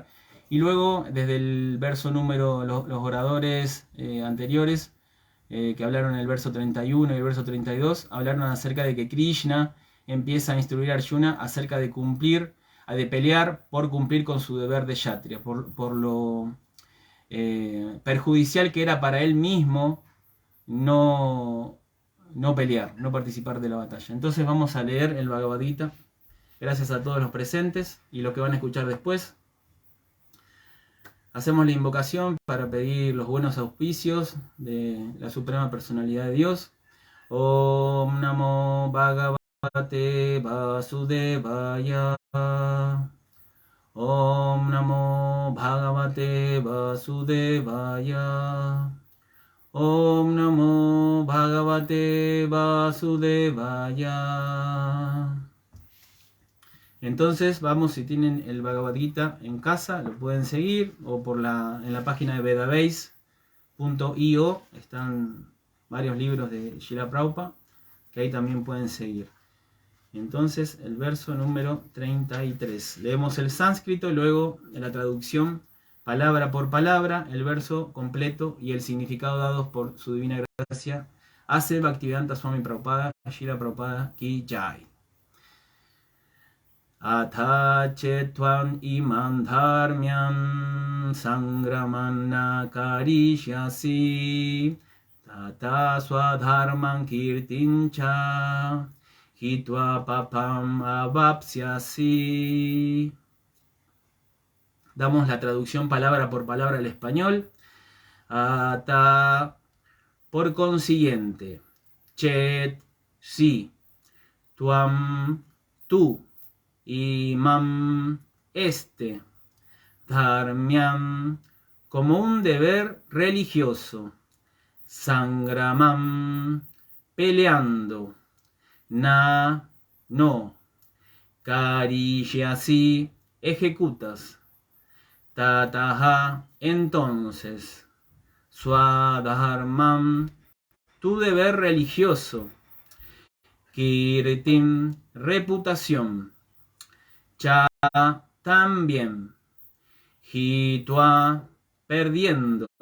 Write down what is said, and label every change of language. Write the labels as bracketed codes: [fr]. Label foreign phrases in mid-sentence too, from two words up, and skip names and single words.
[es] Y luego, desde el verso número, los oradores anteriores, que hablaron en el verso 31 y el verso 32, hablaron acerca de que Krishna empieza a instruir a Arjuna acerca de de pelear por cumplir con su deber de Kshatriya, por lo perjudicial que era para él mismo no pelear, no participar de la batalla. Entonces vamos a leer el Bhagavad Gita. Gracias a todos los presentes y los que van a escuchar después. Hacemos la invocación para pedir los buenos auspicios de la Suprema Personalidad de Dios. [sa] Om Namo Bhagavate Vasudevaya. Om Namo Bhagavate Vasudevaya. Om Namo Bhagavate Vasudevaya. [es] Entonces vamos, si tienen el Bhagavad Gita en casa, lo pueden seguir, o en la página de vedabase.io están varios libros de Srila Prabhupada, que ahí también pueden seguir. Entonces el verso número 33. Leemos el sánscrito, luego la traducción palabra por palabra, el verso completo y el significado dados por su divina gracia. Ase Bhaktivedanta Swami Prabhupada, Srila Prabhupada [hi] Ki Jai. [sa] Atha chetvam imam dharmyam sangramanna karishyasi tata swadharman kirtincha hitva papam avapsyasi. [es] Damos la traducción palabra por palabra al español. Ata, por consiguiente. Chet, sí. Tuam, tú. Imam, este. Dharmyam, como un deber religioso. Sangramam, peleando. Na, no. Karishyasi, ejecutas. Tataha, entonces. Swadharmam, tu deber religioso. Kirtim, reputación. Cha, también. Hitwa, perdiendo.